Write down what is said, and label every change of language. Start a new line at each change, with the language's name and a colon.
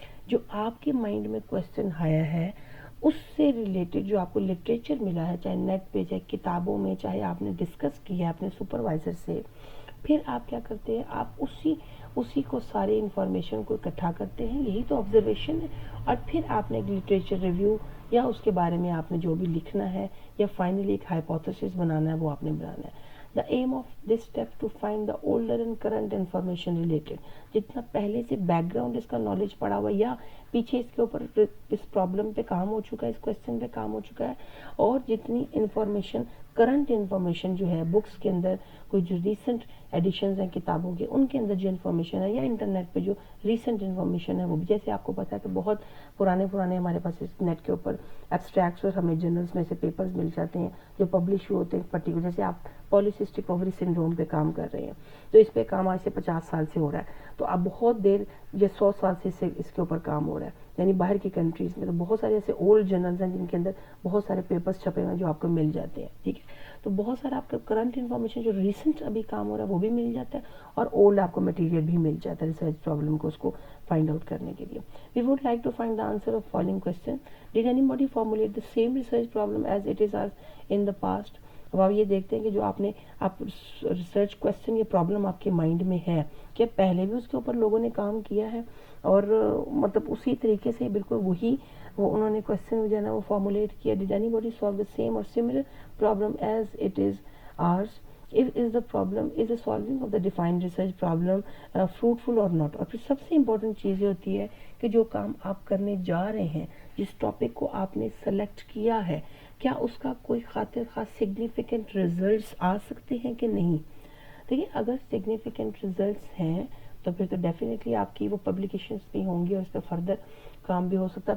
Urdu: جو آپ کے مائنڈ میں کوشچن آیا ہے اس سے ریلیٹڈ جو آپ کو لٹریچر ملا ہے, چاہے نیٹ پہ, چاہے کتابوں میں, چاہے آپ نے ڈسکس کیا ہے اپنے سپروائزر سے, پھر آپ کیا کرتے ہیں, آپ اسی کو سارے انفارمیشن کو اکٹھا کرتے ہیں, یہی تو آبزرویشن ہے. اور پھر آپ نے ایک لٹریچر ریویو یا اس کے بارے میں آپ نے جو بھی لکھنا ہے یا فائنلی ایک ہائپوتھیسس بنانا ہے وہ آپ نے بنانا ہے.
English: The aim of this step to find the older and current information related.
Urdu: جتنا پہلے سے بیک گراؤنڈ اس کا نالج پڑا ہوا یا پیچھے اس کے اوپر اس پرابلم پہ کام ہو چکا ہے, اس کوشچن پہ کام ہو چکا ہے, اور جتنی انفارمیشن, کرنٹ انفارمیشن جو ہے بکس کے اندر, کوئی جو ریسنٹ ایڈیشنز ہیں کتابوں کے, ان کے اندر جو انفارمیشن ہے, یا انٹرنیٹ پہ جو ریسنٹ انفارمیشن ہے وہ بھی, جیسے آپ کو پتا ہے کہ بہت پرانے ہمارے پاس اس نیٹ کے اوپر ایبسٹریکٹس اور ہمیں جرنلز میں سے پیپرز مل جاتے ہیں جو پبلش ہوتے ہیں پرٹیکولر, جیسے آپ پالیسسٹک اووری سنڈروم پہ کام کر رہے ہیں, تو اس پہ کام آج سے 50 سال سے ہو رہا ہے, تو آپ بہت دیر یہ 100 سال سے اس کے اوپر کام ہو رہا ہے. یعنی باہر کی کنٹریز میں تو بہت سارے ایسے اولڈ جرنلز ہیں جن کے اندر بہت سارے پیپرز چھپے ہوئے ہیں جو آپ کو مل جاتے ہیں. ٹھیک ہے, تو بہت سارا آپ کا کرنٹ انفارمیشن جو ریسنٹ ابھی کام ہو رہا ہے وہ بھی مل جاتا ہے, اور اولڈ آپ کو مٹیریل بھی مل جاتا ہے ریسرچ پرابلم کو اس کو فائنڈ آؤٹ کرنے کے لیے.
English: We would like to find the answer of following question. Did anybody formulate the same research problem as it is in the past.
Urdu: اب آپ یہ دیکھتے ہیں کہ جو آپ ریسرچ کوسچن یا پرابلم آپ کے مائنڈ میں ہے کہ پہلے بھی اس کے اوپر لوگوں نے کام کیا ہے, اور مطلب اسی طریقے سے بالکل وہی وہ انہوں نے کوسچن جو ہے نا وہ فارمولیٹ کیا.
English: Did anybody solve the same or similar problem as it is ours. is the problem is the solving of the defined research problem fruitful or not.
Urdu: اور پھر سب سے امپورٹنٹ چیز یہ ہوتی ہے کہ جو کام آپ کرنے جا رہے ہیں, جس ٹاپک کو آپ نے سلیکٹ کیا ہے, کیا اس کا کوئی خاطر خاص سگنیفیکنٹ ریزلٹس آ سکتے ہیں کہ نہیں. دیکھیے اگر سگنیفیکنٹ ریزلٹس ہیں تو پھر تو ڈیفینیٹلی آپ کی وہ پبلیکیشنس بھی ہوں گی اور اس پہ فردر کام بھی ہو سکتا ہے.